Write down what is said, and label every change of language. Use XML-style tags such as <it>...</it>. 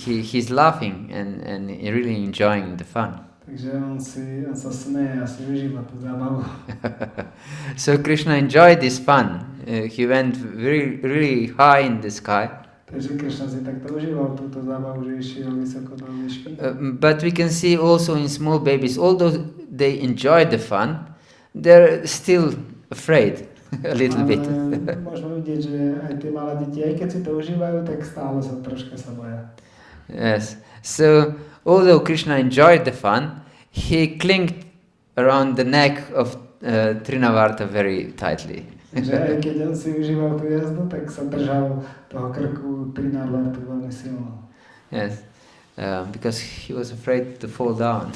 <en>he's laughing and really enjoying the fun.</en> <sk>takže on sa smeje a si užíva tú zábavu.</sk> <en>So Krishna enjoyed this fun. He went really high in the sky.</en> <sk>Takže Krishna si takto užíval túto zábavu, že išiel vysoko do výšky.</sk> <en>But we can see also in small babies, although they enjoy the fun, they're still afraid a little bit.</en> <sk>Môžeme vidieť, že aj tie malé deti, aj keď si to užívajú, tak stále sa troška boja.</sk> <en>Yes. So although Krishna enjoyed the fun, he clinged around the neck of Trinavarta very tightly.</en> <sk>Takže aj keď on si užíval tú jazdu, tak sa držal toho krku Trinavartu veľmi silno.</sk> <en>Yes. Because he was afraid to fall down.</en>